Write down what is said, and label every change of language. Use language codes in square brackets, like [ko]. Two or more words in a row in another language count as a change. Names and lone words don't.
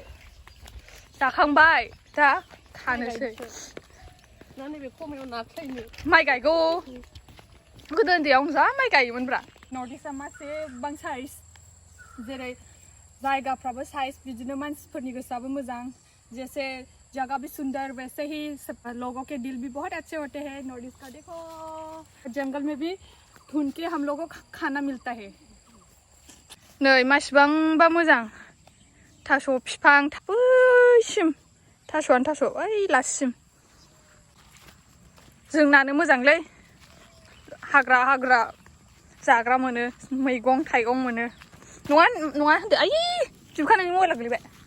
[brx] जाखांबाय दा खानोसै नैबे खमायाव नाख्लायनो माइ गायगौ गोदो उन्दैयाव जा माइ गायोमोनब्रा नर्थ इस्टआ मासेबां साइज जेरै जायगाफ्राबो साइज बिदिनो मानसिफोरनि गोसोआबो मोजां [hi] जैसे जगह भी सुंदर वैसे ही लोगों के दिल भी बहुत अच्छे होते हैं नॉर्थ ईस्ट का देखो जंगल में भी ढूंढ के हम लोगों को खाना मिलता है [brx] नै मासिबांबा मोजां थास' बिफां बैसिम थास'आनो थास' ओइ लासिम जोंनानो मोजांलै हाग्रा जाग्रा मोनो मैगं थाइगं मोनो नङा होनदो आयै जिबिका नोंनि मबाइला गोलैबाय